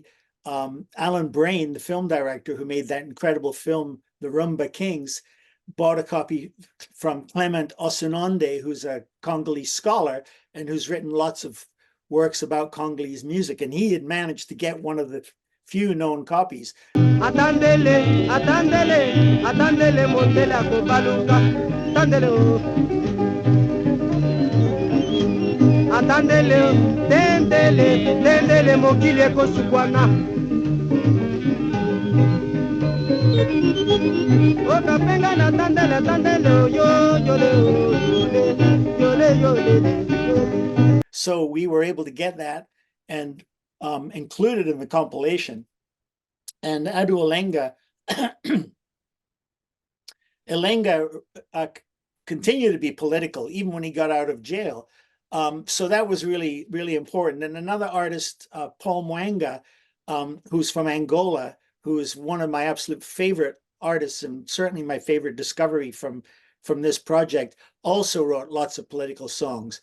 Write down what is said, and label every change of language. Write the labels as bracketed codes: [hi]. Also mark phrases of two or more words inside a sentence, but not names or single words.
[en] Alan Brain, the film director who made that incredible film, The Rumba Kings, bought a copy from Clement Osunonde, who's a Congolese scholar and who's written lots of works about Congolese music. And he had managed to get one of the few known copies. [ln] Atandele, atandele, atandele, mondela kobaluka, atandele, atandele, tendele, tendele, mokili kosukwana. Okapenga na tandele, atandele, yo, yole, yole, yole. [en] So we were able to get that and included in the compilation. And Adou Elenga continued to be political even when he got out of jail. So that was really, really important. And another artist, Paul Mwanga, who's from Angola, who is one of my absolute favorite artists and certainly my favorite discovery from this project, also wrote lots of political songs.